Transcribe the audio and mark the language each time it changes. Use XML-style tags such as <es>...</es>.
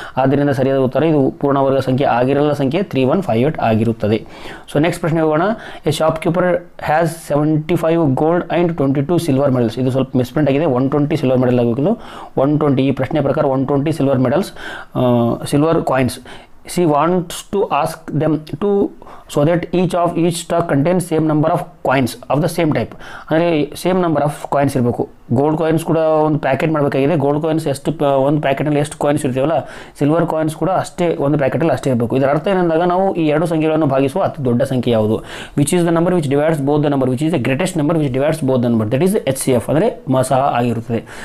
<kn>ಆದ್ದರಿಂದ ಸರಿಯಾದ ಉತ್ತರ ಇದು ಪೂರ್ಣವರ್ಗ ಸಂಖ್ಯೆ ಆಗಿರಲ್ಲ ಸಂಖ್ಯೆ 3158 ಆಗಿರುತ್ತದೆ. ಸೊ ನೆಕ್ಸ್ಟ್ ಪ್ರಶ್ನೆ ಹೋಗೋಣ.</kn> <en>A shopkeeper has 75 gold and 22 silver medals.</en> <kn>ಇದು ಸ್ವಲ್ಪ ಮಿಸ್ಪ್ರಿಂಟ್ ಆಗಿದೆ, 120 ಸಿಲ್ವರ್ ಮೆಡಲ್ ಆಗಬೇಕು. 120 ಈ ಪ್ರಶ್ನೆ ಪ್ರಕಾರ 120 silver medals, silver coins.</kn> <en>She wants to ask them to so that each stock contains same number of coins of the same type.</en> <kn>ಅಂದರೆ same number of coins ಇರಬೇಕು. Gold coins ಕೂಡ ಒಂದು packet ಮಾಡಬೇಕಾಗಿದೆ. Gold coins ಎಷ್ಟು ಒಂದು ಪ್ಯಾಕೆಟಲ್ಲಿ ಎಷ್ಟು coins ಇರ್ತೀವಲ್ಲ, silver coins ಕೂಡ ಅಷ್ಟೇ ಒಂದು ಪ್ಯಾಕೆಟಲ್ಲಿ ಅಷ್ಟೇ ಇರಬೇಕು. ಇದರ ಅರ್ಥ ಏನಂದಾಗ ನಾವು ಈ ಎರಡು ಸಂಖ್ಯೆಗಳನ್ನು ಭಾಗಿಸುವ ಅತಿ ದೊಡ್ಡ ಸಂಖ್ಯೆ ಯಾವುದು,</kn> <en>which is the number which divides both the number which is the greatest number which divides both the number, that is</en> <kn>HCF ಅಂದರೆ ಮಸಹ ಆಗಿರುತ್ತದೆ.</kn>